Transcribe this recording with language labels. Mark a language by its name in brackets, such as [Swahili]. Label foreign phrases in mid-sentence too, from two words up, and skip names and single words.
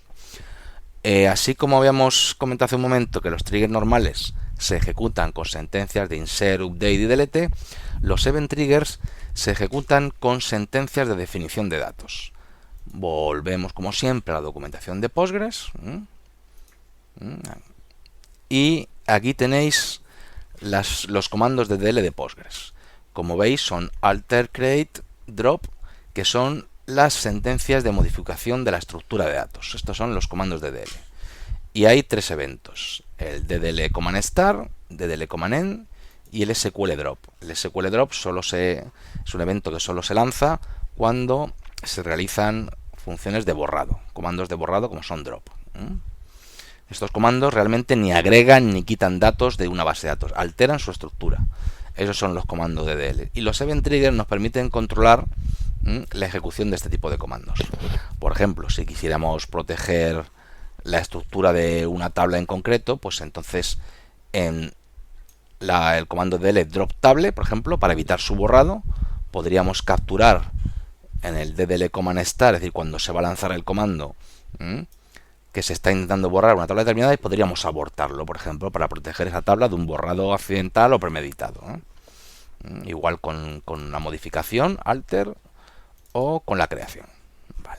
[Spanish] Así como habíamos comentado hace un momento que los triggers normales se ejecutan con sentencias de insert, update y delete, los [English] event triggers [Spanish] se ejecutan con sentencias de definición de datos. Volvemos como siempre a la documentación de Postgres. Y aquí tenéis los comandos de DDL de Postgres. Como veis son [English] alter, create, drop, [Spanish] que son las sentencias de modificación de la estructura de datos. Estos son los comandos de DDL. Y hay tres eventos: el [English] DDL command start, DDL command end [Spanish] y el [English] SQL drop. [Spanish] El [English] SQL drop [Spanish] es un evento que solo se lanza cuando se realizan funciones de borrado, comandos de borrado como son drop. Estos comandos realmente ni agregan ni quitan datos de una base de datos, alteran su estructura. Esos son los comandos de DDL. Y los [English] event triggers [Spanish] nos permiten controlar la ejecución de este tipo de comandos. Por ejemplo, si quisiéramos proteger la estructura de una tabla en concreto, pues entonces en el comando [English] DDL drop table, [Spanish] por ejemplo, para evitar su borrado, podríamos capturar en el [English] DDL command start, [Spanish] es decir, cuando se va a lanzar el comando que se está intentando borrar una tabla determinada, y podríamos abortarlo, por ejemplo, para proteger esa tabla de un borrado accidental o premeditado. Igual con la modificación, alter, o con la creación. Vale.